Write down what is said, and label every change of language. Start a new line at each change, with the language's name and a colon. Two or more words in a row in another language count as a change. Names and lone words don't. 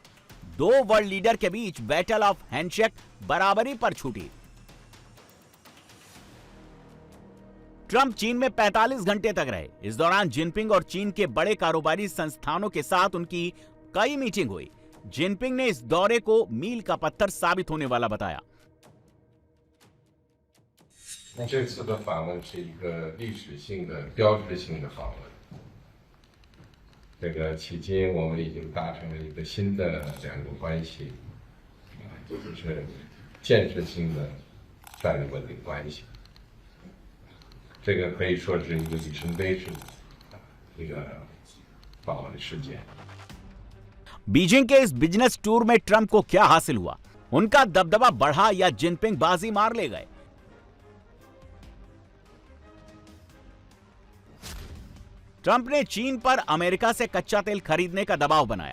Hindi: दो
English: world leader
Hindi: के बीच
English: battle of handshake
Hindi: बराबरी पर छूटी। ट्रंप चीन में 45 घंटे तक रहे। इस दौरान जिनपिंग और चीन के बड़े कारोबारी संस्थानों के साथ उनकी कई मीटिंग हुई। जिनपिंग ने इस दौरे को मील का पत्थर साबित होने वाला बताया।
Chinese: 这次的访问是一个历史性的、标志性的访问。这个迄今我们已经达成了一个新的两国关系，就是建设性的战略稳定关系。这个可以说是一个里程碑式的一个访问事件。
Hindi: बीजिंग के इस
English: business tour
Hindi: में ट्रंप को क्या हासिल हुआ? उनका दबदबा बढ़ा या जिनपिंग बाजी मार ले गए? ट्रंप ने चीन पर अमेरिका से कच्चा तेल खरीदने का दबाव बनाया।